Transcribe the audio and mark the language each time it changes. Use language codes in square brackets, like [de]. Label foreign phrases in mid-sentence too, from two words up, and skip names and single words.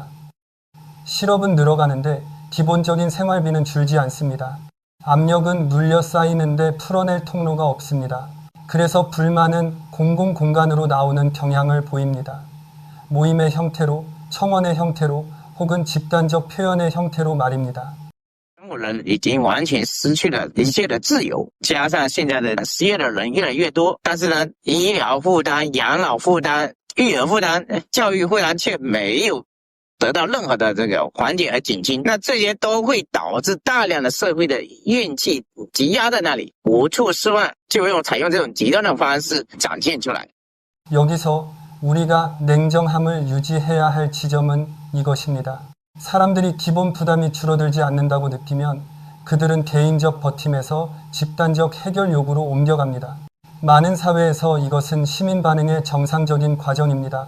[ko] 실업은 늘어가는데 기본적인 생활비는 줄지 않습니다. 압력은 눌려 쌓이는데 풀어낼 통로가 없습니다. 그래서 불만은 공공공간으로 나오는 경향을 보입니다. 모임의 형태로, 청원의 형태로, 혹은 집단적 표현의 형태로 말입니다. [zh] 中国人已经完全失去了一切的自由，加上现在的失业的人越来越多，但是呢，医疗负担、养老负担、育儿负担、教育负担却没有得到任何的这个缓解和减轻，那这些都会导致大量的社会的怨气积压在那里，无处释放，就采用这种极端的方式展现出来。 [ko] 여기서 우리가 냉정함을 유지해야 할 지점은 이것입니다. 사람들이 기본 부담이 줄어들지 않는다고 느끼면 그들은 개인적 버팀에서 집단적 해결 요구로 옮겨갑니다. 많은 사회에서 이것은 시민 반응의 정상적인 과정입니다.